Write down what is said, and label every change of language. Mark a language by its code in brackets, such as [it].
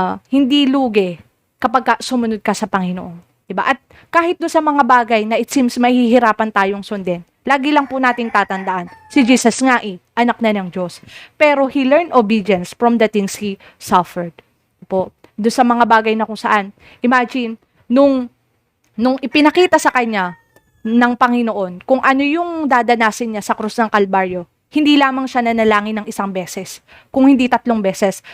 [tl] Hindi lugi kapag sumunod ka sa Panginoon. Diba? At kahit doon sa mga bagay na it seems mahihirapan tayong sundin, lagi lang po nating tatandaan, si Jesus nga anak na ng Diyos. [en] Pero He learned obedience from the things He suffered. [tl] Po, doon sa mga bagay na kung saan, imagine, nung ipinakita sa Kanya ng Panginoon, kung ano yung dadanasin niya sa krus ng Kalbaryo, hindi lamang siya nanalangin ng 1 beses, kung hindi 3 beses.